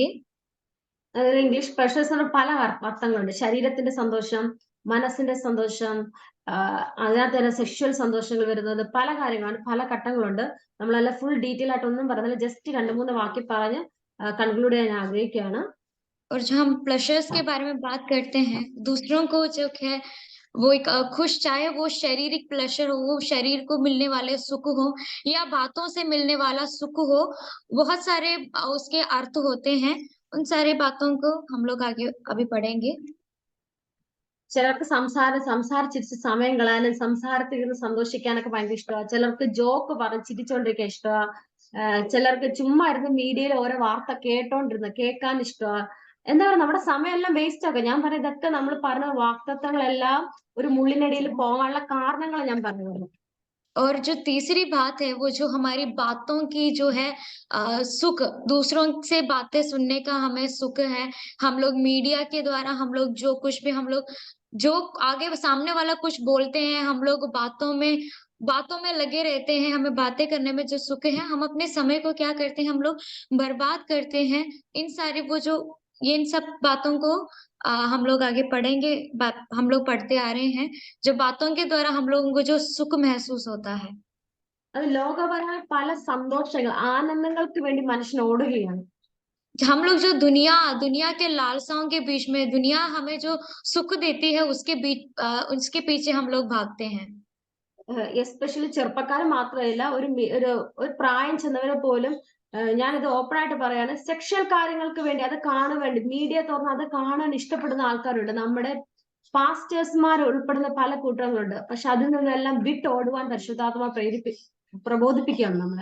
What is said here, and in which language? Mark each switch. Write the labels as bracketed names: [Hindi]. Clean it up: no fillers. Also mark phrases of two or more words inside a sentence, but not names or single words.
[Malayalam] അതായത് ഇംഗ്ലീഷ് പ്ലഷേഴ്സ് എന്ന് പല അർത്ഥങ്ങളുണ്ട്. ശരീരത്തിന്റെ സന്തോഷം, മനസ്സിന്റെ സന്തോഷം, അതിനകത്ത് തന്നെ സെക്ഷൽ സന്തോഷങ്ങൾ വരുന്നത്, പല കാര്യങ്ങളാണ്, പല ഘട്ടങ്ങളുണ്ട്. നമ്മളെല്ലാം [English] full detail [Malayalam] ആയിട്ട് ഒന്നും പറഞ്ഞില്ല, ജസ്റ്റ് 2-3 വാക്യം പറഞ്ഞ് കൺക്ലൂഡ് ചെയ്യാൻ ആഗ്രഹിക്കുകയാണ്. [Hindi] और जो हम प्लेजर्स के बारे में बात करते हैं, दूसरों को जो है वो एक खुश, चाहे वो शारीरिक प्लेजर हो, वो शरीर को मिलने वाले सुख हो या बातों से मिलने वाला सुख हो, बहुत सारे उसके अर्थ होते हैं. उन सारे बातों को हम लोग आगे अभी पढ़ेंगे. [Malayalam] ചിലർക്ക് സംസാരിച്ചിരിച്ച് സമയം കളയാനും സംസാരത്തിൽ ഇരുന്ന് സന്തോഷിക്കാനൊക്കെ ഭയങ്കര ഇഷ്ടമാണ്. ചിലർക്ക് ജോക്ക് പറഞ്ഞ് ചിരിച്ചോണ്ടിരിക്കാൻ ഇഷ്ടമാണ്. ചിലർക്ക് ചുമ്മാ ഇരുന്ന് മീഡിയയിൽ ഓരോ വാർത്ത കേൾക്കാൻ ഇഷ്ടമാണ്. എന്താ പറയുക, നമ്മുടെ സമയമെല്ലാം വേസ്റ്റ് ആക്കുക. ഞാൻ പറഞ്ഞ ഇതൊക്കെ നമ്മൾ പറഞ്ഞ വാക്തത്വങ്ങളെല്ലാം ഒരു മുള്ളിനടിയിൽ പോകാനുള്ള കാരണങ്ങൾ ഞാൻ പറഞ്ഞു. [Hindi] और जो तीसरी बात है वो जो हमारी बातों की जो है सुख, दूसरों से बातें सुनने का हमें सुख है. हम लोग मीडिया के द्वारा हम लोग जो कुछ भी हम लोग जो आगे सामने वाला कुछ बोलते हैं, हम लोग बातों में लगे रहते हैं. हमें बातें करने में जो सुख है, हम अपने समय को क्या करते हैं, हम लोग बर्बाद करते हैं. इन सब बातों को हम लोग आगे पढ़ेंगे. हम लोग पढ़ते आ रहे हैं जो बातों के द्वारा हम लोगों को जो सुख महसूस होता है. [Malayalam] അത് ലോകപരമായ പല സന്തോഷങ്ങൾ, ആനന്ദങ്ങൾക്ക് വേണ്ടി മനുഷ്യൻ ഓടുകയാണ്. [Hindi] हम लोग जो दुनिया के लालसाओं के बीच में, दुनिया हमें जो सुख देती है उसके पीछे हम लोग भागते हैं. [Malayalam] എസ്പെഷ്യലി ചെറുപ്പക്കാർ മാത്രമല്ല, ഒരു പ്രായം ചെന്നവരെ പോലും, ഞാനിത് ഓപ്പൺ ആയിട്ട് പറയാണ്, സെക്ഷൽ കാര്യങ്ങൾക്ക് വേണ്ടി, അത് കാണാൻ വേണ്ടി മീഡിയ തുറന്ന് അത് കാണാൻ ഇഷ്ടപ്പെടുന്ന ആൾക്കാരുണ്ട്. നമ്മുടെ പാസ്റ്റേഴ്സ്മാർ ഉൾപ്പെടുന്ന പല കൂട്ടങ്ങളുണ്ട്. പക്ഷെ അതിൽ നിന്നെല്ലാം വിട്ടോടുവാൻ പരിശുദ്ധാത്മ പ്രബോധിപ്പിക്കുകയാണ് നമ്മളെ.